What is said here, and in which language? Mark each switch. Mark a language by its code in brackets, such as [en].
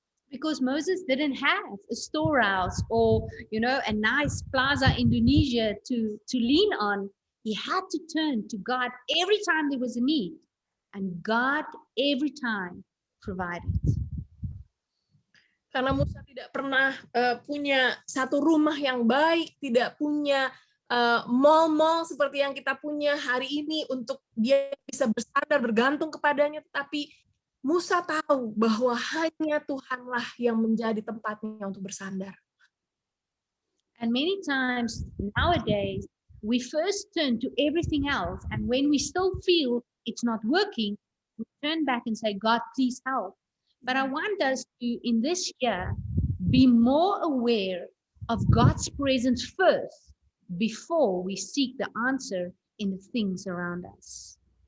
[en] Because Moses didn't have a storehouse or, a nice plaza Indonesia to lean on. He had to turn to God every time there was a need. And God every time provided. [id] Karena Musa tidak pernah punya satu rumah yang baik, tidak punya mall-mall seperti yang kita punya hari ini untuk dia bisa bersandar, bergantung kepadanya, tetapi Musa tahu bahwa hanya Tuhanlah yang menjadi tempatnya untuk bersandar. [en] And many times nowadays, we first turn to everything else, and when we still feel it's not working, we turn back and say, God, please help. But I want us to, in this year, be more aware of God's presence first before we seek the answer in the things around us.